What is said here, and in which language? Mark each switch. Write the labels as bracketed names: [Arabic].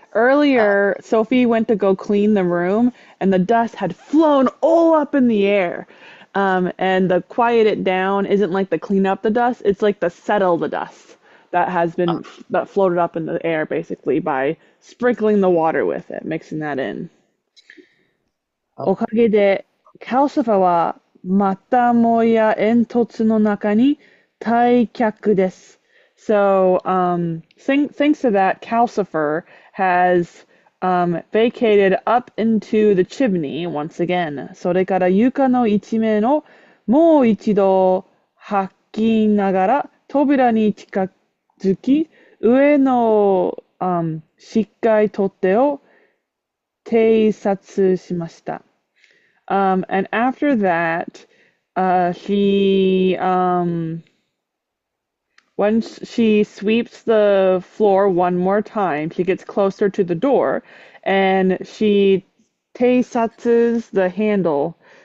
[English] Earlier, Sophie went to go clean the room, and the dust had flown all up in the air. And the quiet it down isn't like the clean up the dust, it's like the settle the dust that has Uh, been that floated up in the air basically by sprinkling the water with it, mixing that in. [Japanese] おか [English] okay. [Japanese] げで、カルシファはまたもや煙突の中に退却です。 [English] So, thanks to that, Calcifer has vacated up into the chimney once again. [Japanese] それから床の一面をもう一度吐きながら扉に近づき、上の、しっかり取っ手を偵察しました。 [English] And after that, she once she sweeps the floor one more time, she gets closer to the door, and she teisatsus the handle.